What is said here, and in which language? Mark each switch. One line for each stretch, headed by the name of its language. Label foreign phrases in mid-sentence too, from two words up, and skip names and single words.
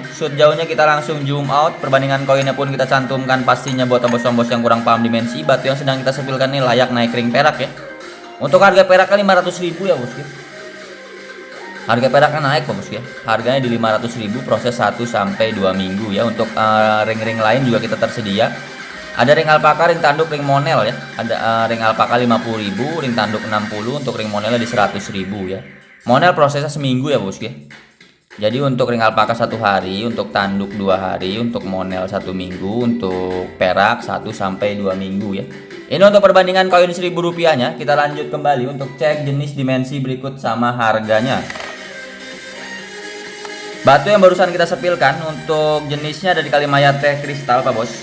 Indonesian: Shoot jauhnya kita langsung zoom out. Perbandingan koinnya pun kita cantumkan pastinya buat bos-bos yang kurang paham dimensi. Batu yang sedang kita sepilkan ini layak naik ring perak ya. Untuk harga peraknya 500.000 ya Bosku. Harga peraknya naik Bos ya. Harganya di 500.000, proses 1-2 minggu ya. Untuk ring-ring lain juga kita tersedia. Ada ring alpaka, ring tanduk, ring monel ya. Ada ring alpaka 50.000, ring tanduk 60, untuk ring monelnya di 100.000 ya. Monel prosesnya seminggu ya Bos ya. Jadi untuk ring alpaka 1 hari, untuk tanduk 2 hari, untuk monel 1 minggu, untuk perak 1-2 minggu ya. Ini untuk perbandingan koin Rp1.000-nya. Kita lanjut kembali untuk cek jenis, dimensi berikut sama harganya. Batu yang barusan kita sepilkan untuk jenisnya dari Kalimaya Teh Kristal Pak Bos.